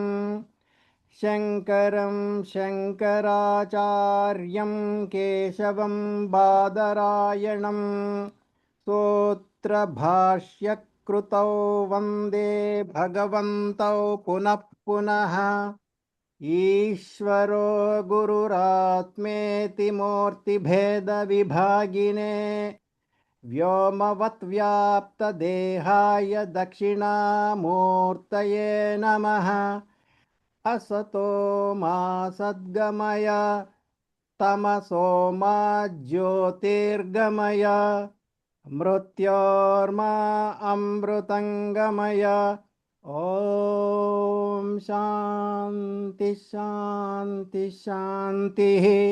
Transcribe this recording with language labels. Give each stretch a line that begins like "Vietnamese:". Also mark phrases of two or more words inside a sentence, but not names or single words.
Sanskrit: శంకరం శంకరాచార్యం కేశవం బాదరాయణం సూత్రభాష్యకృతౌ వందే భగవంతౌ పునః పునః. ఈశ్వరో గురురాత్మేతి మూర్తిభేద విభాగినే వ్యోమవత్ వ్యాప్తదేహాయ దక్షిణామూర్తయే నమః. असतो मा सद्गमय तमसो मा ज्योतिर्गमय मृत्योर्मा अमृतङ्गमय. ॐ शान्ति शान्ति शान्तिः.